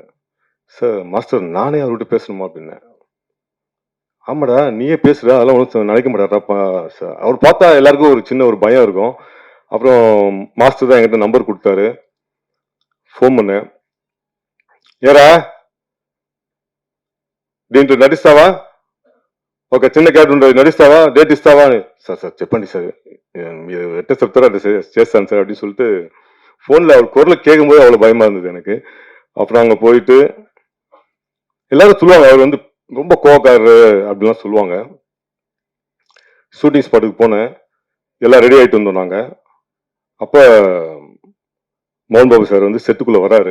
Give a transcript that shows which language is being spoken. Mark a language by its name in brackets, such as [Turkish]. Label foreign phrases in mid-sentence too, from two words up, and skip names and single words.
[Tamil] சார் மாஸ்டர் நானே அவர்கிட்ட பேசணுமா அப்படின்னேன். ஆமாடா நீயே பேசுடா, அதெல்லாம் ஒன்றும் நினைக்க மாட்டாரா. அவர் பார்த்தா எல்லாருக்கும் ஒரு சின்ன ஒரு பயம் இருக்கும். அப்புறம் மாஸ்டர் தான் என்கிட்ட நம்பர் கொடுத்தாரு. ஃபோன் பண்ணேன். [Telugu] ஏரா దీంట్లో నటిస్తావా, ఒక చిన్న క్యారెక్టర్ ఉంటుంది, నటిస్తావా, డేట్ ఇస్తావా అని. సార్ సార్ చెప్పండి సార్, మీరు ఎట్ట చెప్తారో అట్లా చేస్తాను సార్ [Tamil] அப்படின்னு சொல்லிட்டு ஃபோனில் அவர் குரலை கேட்கும்போது அவ்வளோ பயமா இருந்தது எனக்கு. அப்புறம் அங்கே போயிட்டு எல்லாரும் சொல்லுவாங்க அவர் வந்து ரொம்ப கோவக்காரரு அப்படிலாம் சொல்லுவாங்க. [English] shooting spot [Tamil] போனேன், எல்லாம் ரெடி ஆகிட்டு வந்தோம் நாங்கள். அப்போ மோகன் பாபு சார் வந்து செட்டுக்குள்ளே வராரு.